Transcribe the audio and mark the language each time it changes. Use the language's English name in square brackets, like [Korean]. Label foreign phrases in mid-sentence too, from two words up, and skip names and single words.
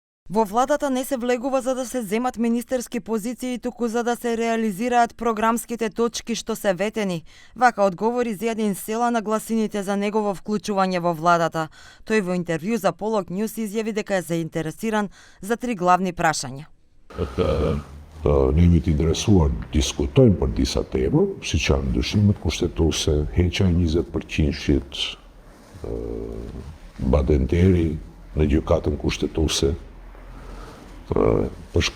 [Macedonian] Во владата не се влегува за да се земат министерски позиции, туку за да се реализираат програмските точки што се ветени. Вака одговори Зијадин Села на гласините за негово вклучување во владата. Тој во интервју за Полок Нјус изјави дека е заинтересиран за 3 главни прашања. [Albanian] Ne mi të interesuar diskutojmë për disa tema, siç janë ndryshimet kushtetuese, heqja e 20%-shit badenteri në gjykatën kushtetuese, për